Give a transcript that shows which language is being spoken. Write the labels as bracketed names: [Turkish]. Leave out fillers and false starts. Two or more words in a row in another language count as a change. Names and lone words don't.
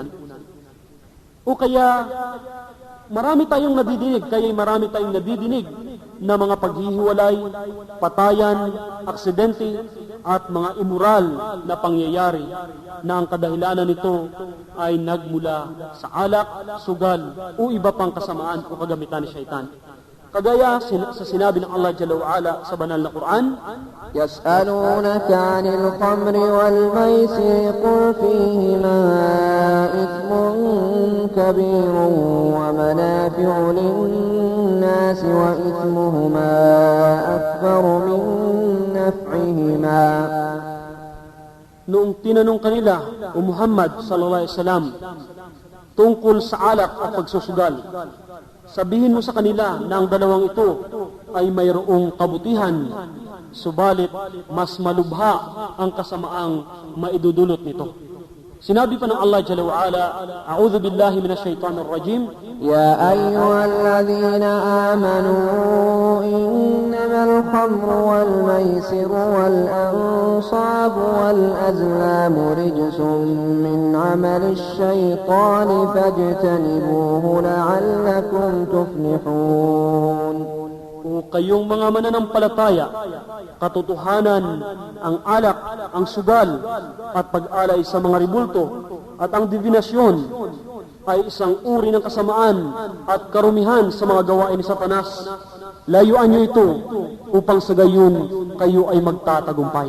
[Filipino] O kaya marami tayong nadidinig na mga paghihiwalay, patayan, aksidente, at mga immoral na pangyayari na ang kadahilanan nito ay nagmula sa alak, sugal, o iba pang kasamaan o kagamitan ni Shaitan. Kagaya sa sinabi ng Allah [Arabic] جل وعلا [Filipino] sa banal na Quran, [Arabic] يسألونك عن الخمر والميسر قل فيهما إثم كبير ومنافع للناس وإثمهما أكبر من نفعهما. [Filipino] Noong tinanong kanila o Muhammad [Arabic] صلى الله عليه وسلم [Filipino] tungkol sa alak at pagsusugal, sabihin mo sa kanila na ang dalawang ito ay mayroong kabutihan, subalit mas malubha ang kasamaang maidudulot nito. Sinabi pa ng Allah [Arabic] جل وعلا, أعوذ بالله من الشيطان الرجيم, يا أيها الذين آمنوا إنما الخمر والميسر والأنصاب والأزلام رجس من عمل الشيطان فاجتنبوه لعلكم تفلحون. [Filipino] O kayong mga mananampalataya, katotohanan, ang alak, ang sugal, at pag-alay sa mga ribulto, at ang divinasyon ay isang uri ng kasamaan at karumihan sa mga gawain ni Satanas. Layuan nyo ito upang sa gayon kayo ay magtatagumpay.